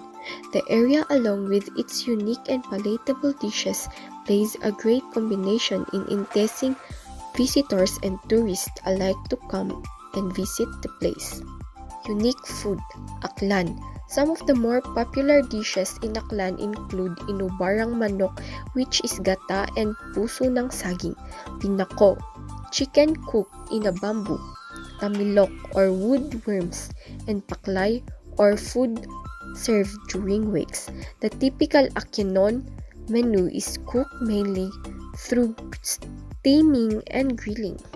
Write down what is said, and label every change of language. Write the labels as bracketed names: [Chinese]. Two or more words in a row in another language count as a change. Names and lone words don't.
[English] The area, along with its unique and palatable dishes, plays a great combination in enticing visitors and tourists alike to come and visit the place. Unique food, Aklan. Some of the more popular dishes in Aklan include inubarang manok, which is gata and [Filipino] puso ng saging, [English] pinako, chicken cooked in a bamboo, tamilok or wood worms, and paklay or food served during wakes. The typical Aquino menu is cooked mainly through steaming and grilling.